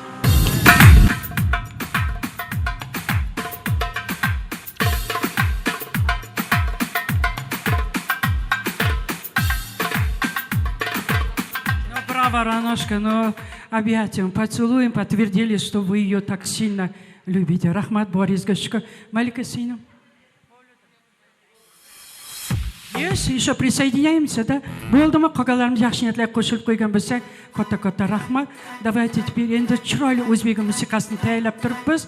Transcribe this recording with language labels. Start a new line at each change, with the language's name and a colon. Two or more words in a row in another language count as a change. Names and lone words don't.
Russian: Браво, Раношка, но объятием, поцелуем подтвердили, что вы ее так сильно любите. Рахмат, Борис Гашка. Малика Сина. Yes, еще присоединяемся, да?
Uzbek: Bo'lдimi, qolganlarimiz yaxshi niyatlar qo'shilib qo'ygan bo'lsak, katta rahmat.
Russian: Давайте теперь
Uzbek: endi chiroyli o'zbek musiqasini tayyorlab turibmiz.